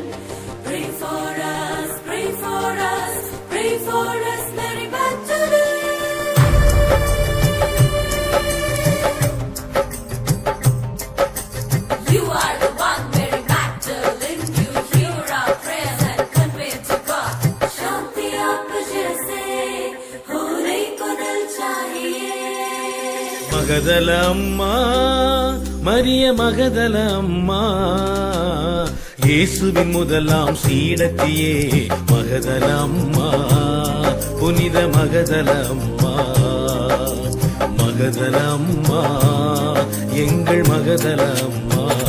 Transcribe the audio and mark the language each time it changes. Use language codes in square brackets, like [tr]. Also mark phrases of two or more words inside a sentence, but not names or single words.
[en] Pray for us, pray for us, pray for us, Mary Magdalene. You are the one, Mary Magdalene. You hear our prayers and convey to God. [hi] शांति आप जैसे होने को दिल चाहिए. [ta] மகதல அம்மா மரிய மகதல அம்மா இயேசுவின் முதலாம் சீடத்தியே மகதல அம்மா புனித மகதல அம்மா மகதல அம்மா எங்கள் மகதல அம்மா